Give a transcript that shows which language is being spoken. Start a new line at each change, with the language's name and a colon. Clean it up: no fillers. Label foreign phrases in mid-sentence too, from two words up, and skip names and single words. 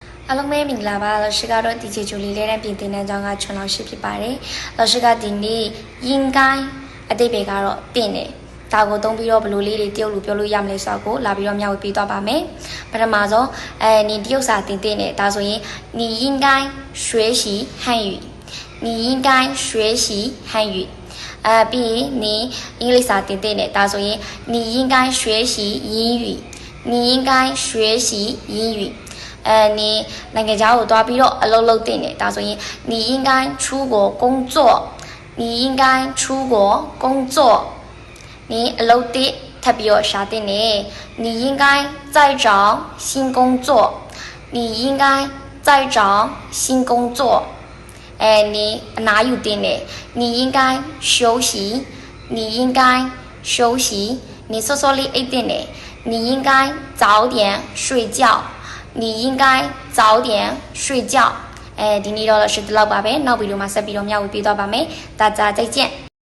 Burmese: အားလုံးပဲမင်္ဂလာပါ老师ကတော့ဒီချေချိုလေးလေးနဲ့ပြင်သင်တဲ့ကြောင်းကချွန်老师ဖြစ်ပါတယ်老师ကဒီနေ့应该အတိတ်ပဲကတော့တင်တယ်ဒါကိုသုံးပြီးတော့ဘယ်လိုလေးတွေတရုတ်လိုပြောလို့ရမလဲဆိုတော့လာပြီးတော့မျှဝေ ပေးသွားပါမယ်ပထမဆုံး你တရုတ်စာတင်တယ်ဒါဆိုရင်
Chinese: 你应该学习汉语你应该学习汉语
Burmese: ပြီးရင်你အင်္ဂလိပ်စာ တင်တယ်ဒါဆိုရင်
Chinese: 你应该学习英语你应该学习英语
Burmese: 你နိုင်ငံခြားကိုသွားပြီးတော့အလုပ် လုပ်တင်တယ်ဒါဆိုရင်
Chinese: 你应该出国工作你应该出国工作
Burmese: 你 အလုပ်တစ်ထပ်ပြီးတော့ရှာတင်တယ်
Chinese: 你应该再找新工作你应该再找新工作
Burmese: 你အနားယူတင်တယ်
Chinese: 你应该休息你应该休息
Burmese: 你စောစောလေးအိပ်တင်တယ်
Chinese: 你应该早点睡觉你应该早点睡觉
Burmese: ဒီနေ့တော့老师ဒီလောက်ပါပဲနောက်ဗီဒီယိုမှာဆက်ပြီးတော့မျှဝေပေးသွားပါမယ်
Chinese: 大家再见